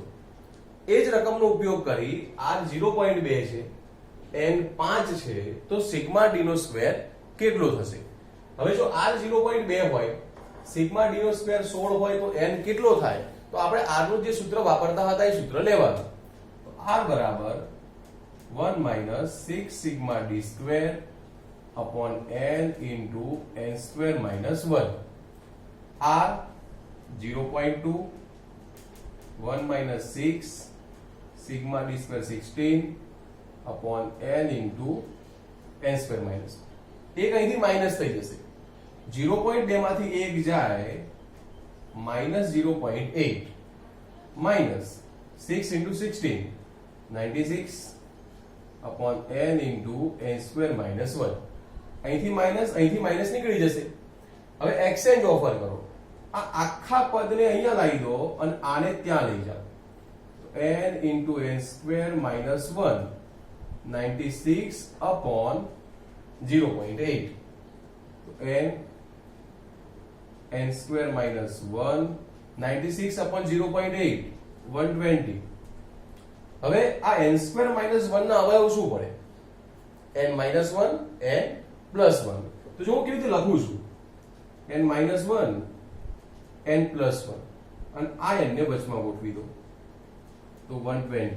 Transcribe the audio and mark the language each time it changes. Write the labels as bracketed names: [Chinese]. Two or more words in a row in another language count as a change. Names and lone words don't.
[Gujarati] એ જ રકમનો ઉપયોગ કરી r 0.2 છે, n 5 છે, તો [English] sigma d [Gujarati] નો સ્ક્વેર કેટલો થશે. હવે જો r 0.2 હોય, [English] sigma d [Gujarati] નો સ્ક્વેર 16 હોય તો n કેટલો થાય. તો આપણે r નું જે સૂત્ર વાપરતા હતા એ સૂત્ર લેવાનું. [English] તો r બરાબર 1 minus 6 sigma d square upon n into n square minus 1. r 0.2, 1 minus 6 sigma d square 16 upon n into n square minus 1. [Gujarati] એક અહીંથી માઇનસ થઈ જશે, [English] 0.2 [Gujarati] માંથી 1 જાય [English] minus 0.8 minus 6 into 16 96 upon n into n square minus 1. [Gujarati] અહીંથી માઇનસ નીકળી જશે. હવે [English] exchange offer [Gujarati] કરો, આ આખા પદને અહીંયા લાવી દો અને આને ત્યાં લઈ જાઓ. [English] n into n square minus 1 96 upon 0.8. n n square minus 1 96 upon 0.8 120. [Gujarati] હવે આ [English] n square minus 1 [Gujarati] ના અવયવ શું પડે? [English] n minus 1 n plus 1. [Gujarati] તો જો હું કેવી રીતે લખું છું, [English] n minus 1 n plus 1 [Gujarati] અને આ n ને વચમાં ગોઠવી દો તો 120.